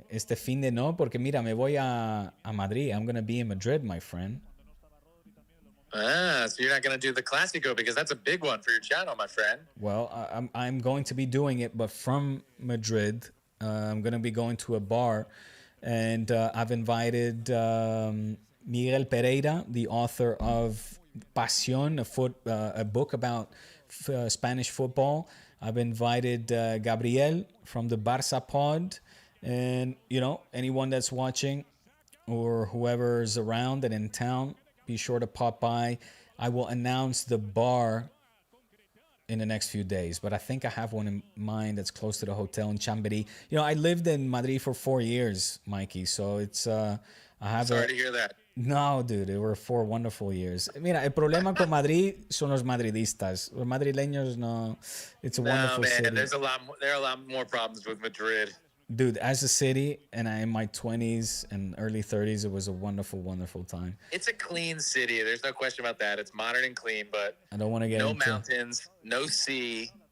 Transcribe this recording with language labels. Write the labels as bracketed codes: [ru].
[es] Este fin de no, porque mira, me voy a Madrid. [en] I'm going to be in Madrid, my friend. So you're not going to do the Clásico, because that's a big one for your channel, my friend. Well, I'm going to be doing it, but from Madrid. I'm going to be going to a bar, and I've invited Miguel Pereira, the author of Pasión, a book about Spanish football. I've invited Gabriel from the Barça pod, and anyone that's watching or whoever's around and in town, be sure to pop by. I will announce the bar in the next few days, but I think I have one in mind that's close to the hotel in Chamberí. I lived in Madrid for 4 years, Mikey, so it's I have Sorry to hear that. No, dude, it were 4 wonderful years. [es] Mira, el problema con Madrid son los madridistas. Los madrileños, no. [en] It's a wonderful city. There are a lot more problems with Madrid. Dude, as a city, and in my 20s and early 30s, it was a wonderful, wonderful time. It's a clean city. There's no question about that. It's modern and clean, but I don't want to get no mountains, no sea.